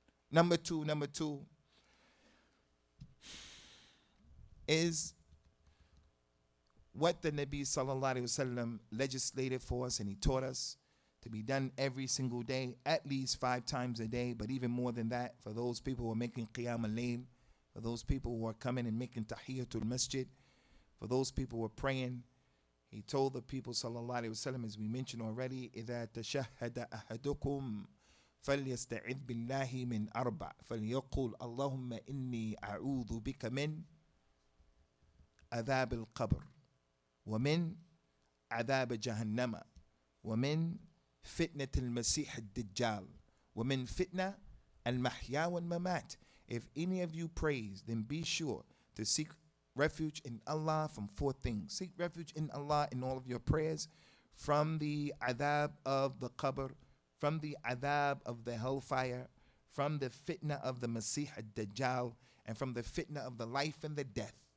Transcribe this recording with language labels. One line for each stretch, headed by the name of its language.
English: Number two is what the Nabi sallallahu alaihi wasallam legislated for us, and he taught us to be done every single day, at least 5 times a day, but even more than that for those people who are making qiyam al-layl, for those people who are coming and making tahiyatul masjid, for those people who are praying. He told the people sallallahu alaihi wasallam, as we mentioned already,
Arabic: إِذَا تَشَهَّدَ أَحَدُكُمْ فَلْيَسْتَعِذْ بِاللَّهِ مِنْ أَرْبَعٍ فَلْيَقُلْ اللَّهُمَّ إِنِّي أَعُوذُ بِكَ مِنْ عذاب القبر ومن عذاب جهنم ومن فتنة المسيح الدجال ومن فتنة المحيا والممات.
English: If any of you prays, then be sure to seek refuge in Allah from 4 things. Seek refuge in Allah in all of your prayers, from the adhab of the qabr, from the adhab of the hellfire, from the fitna of the Masih ad-Dajjal, and from the fitna of the life and the death.